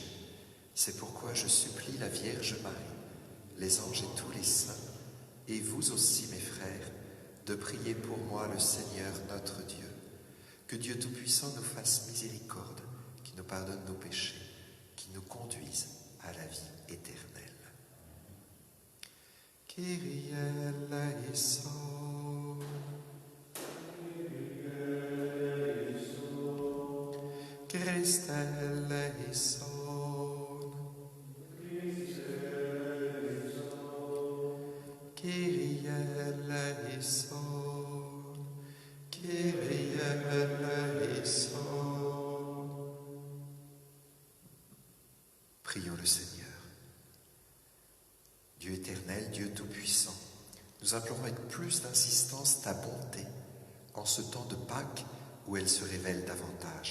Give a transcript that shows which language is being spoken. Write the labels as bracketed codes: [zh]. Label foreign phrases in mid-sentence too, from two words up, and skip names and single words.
[fr] C'est pourquoi je supplie la Vierge Marie, les anges et tous les saints, et vous aussi mes frères, de prier pour moi le Seigneur notre Dieu. Que Dieu Tout-Puissant nous fasse miséricorde, qui nous pardonne nos péchés, qui nous conduise à la vie éternelle. [el] Κύριε ἐλέησον. Χριστὲ ἐλέησον. Κύριε ἐλέησον. Κύριε ἐλέησον. [fr] Prions le Seigneur. Dieu éternel, Dieu tout-puissant, nous implorons avec plus d'insistance ta bonté en ce temps de Pâques où elle se révèle davantage.